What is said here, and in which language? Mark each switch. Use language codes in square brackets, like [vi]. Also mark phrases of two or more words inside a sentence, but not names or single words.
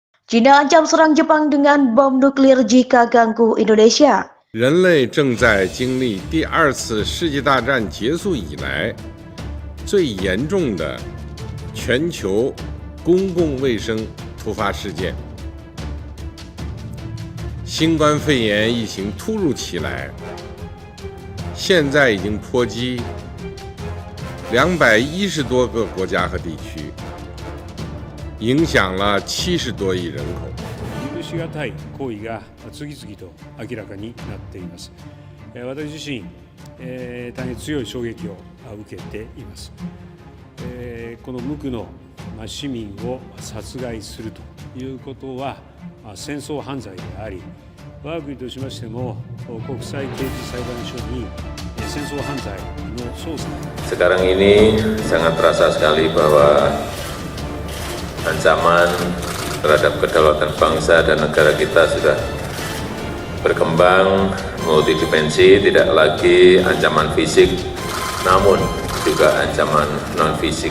[id] China ancam serang Jepang dengan bom nuklir jika ganggu Indonesia. [zh] 人类正在经历第二次世界大战结束以来最严重的全球公共卫生突发事件。新冠肺炎疫情突如其来，现在已经波及210多个国家和地区，影響了70多億人口。 [ja] 許しがたい行為が次々と明らかになっています。私自身、大変強い衝撃を受けています。この無垢の市民を殺害するということは戦争犯罪であり、我が国としましても国際刑事裁判所に戦争犯罪の捜査。 [id] Sekarang ini sangat terasa sekali bahwa ancaman terhadap kedaulatan bangsa dan negara kita sudah berkembang multidimensi, tidak lagi ancaman fisik, namun juga ancaman non-fisik.